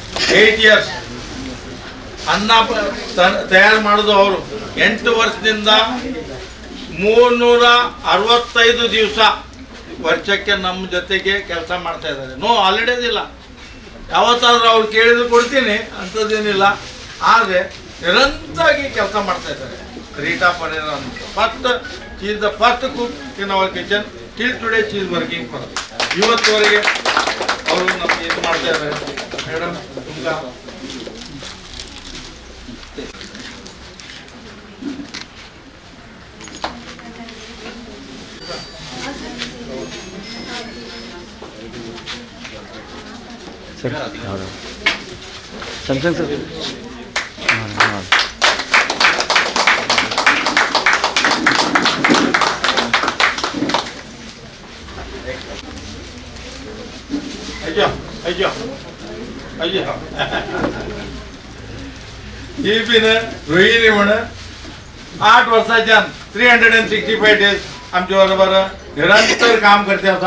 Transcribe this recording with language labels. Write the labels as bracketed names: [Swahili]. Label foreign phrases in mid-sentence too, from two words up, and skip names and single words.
[Kannada] 8 years ಅನ್ನ ತಯಾರು ಮಾಡೋದು ಅವರು 8 ವರ್ಷದಿಂದ 365 ದಿವಸ ವರ್ಷಕ್ಕೆ ನಮ್ಮ ಜೊತೆಗೆ ಕೆಲಸ ಮಾಡ್ತಾ ಇದ್ದಾರೆ. [English] no holidays [Kannada] ಇಲ್ಲ. ಯಾವತ್ತಾದ್ರೂ ಅವ್ರು ಕೇಳಿದ್ರು ಕೊಡ್ತೀನಿ ಅಂಥದ್ದೇನಿಲ್ಲ. ಆದರೆ ನಿರಂತರವಾಗಿ ಕೆಲಸ ಮಾಡ್ತಾ ಇದ್ದಾರೆ. [English] Rita Pereira ಅಂತ she is the first cook in our kitchen. Till today she is working for us. [Kannada] ಇವತ್ತುವರೆಗೆ ಅವರು ನಮಗೆ ಇದು ಮಾಡ್ತಾ ಇದ್ದಾರೆ. ಮೇಡಮ್ ತುಂಬ ಸರ್ ಯಾವುದು ಸ್ಯಾಮ್ಸಂಗ್ ಸರ್. [Konkani] अय्यो ही बीन रोहिणी म्हणून 8 वर्साच्यान 365 डेज आमच्या बरोबर निरंतर काम करते आसा.